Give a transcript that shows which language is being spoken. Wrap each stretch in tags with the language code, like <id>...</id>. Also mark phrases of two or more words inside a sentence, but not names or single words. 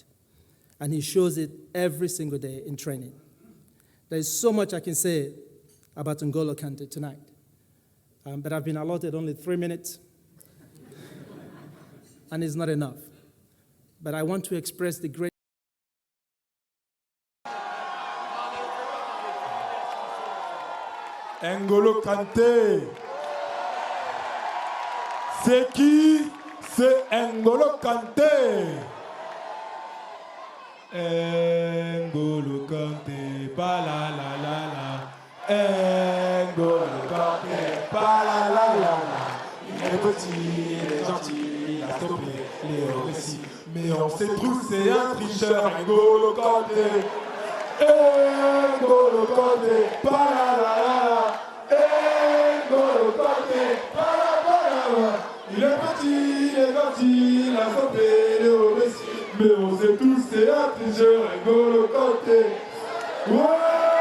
<en>And he shows it every single day in training. There's so much I can say about N'Golo Kante tonight. But I've been allotted only 3 minutes. And it's not enough. But I want to express the great... N'Golo Kante.</en> <fr>C'est qui? C'est N'Golo Kante. N'Golo Kante, pa la la la la. N'Golo Kante, pa la la la la. Il est petit, il est gentil, il a stoppé les récits. Mais on sait tous, c'est un tricheur, N'Golo Kante. N'Golo Kante, pa la la la la. N'Golo Kante, pa la la. Il est petit, il est gentil, il a stoppé les récits. Mais on sait tous, c'est un tricheur, N'Golo Kante. Ouais.</fr>